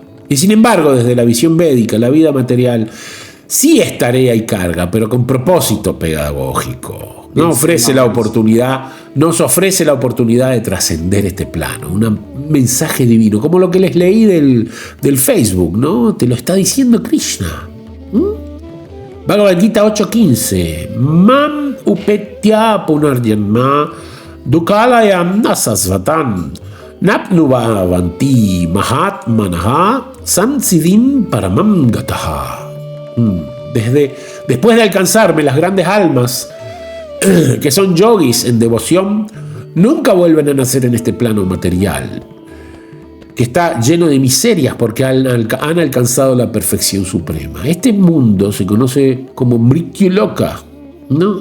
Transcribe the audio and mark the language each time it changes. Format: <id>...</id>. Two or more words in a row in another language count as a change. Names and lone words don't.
<es>Y sin embargo, desde la visión védica, la vida material sí es tarea y carga, pero con propósito pedagógico. Nos ofrece la oportunidad de trascender este plano, un mensaje divino, como lo que les leí del Facebook, ¿no? Te lo está diciendo Krishna. Bhagavad Gita 8.15.</es> <sa>Mam upetya punarjanma dukalayam nasasvatan napnuvavanti mahatmanaha samsiddhim paramam gataha.</sa> <es>Después de alcanzarme, las grandes almas que son yogis en devoción nunca vuelven a nacer en este plano material, que está lleno de miserias porque han alcanzado la perfección suprema. Este mundo se conoce como Mrityu Loka, ¿no?</es>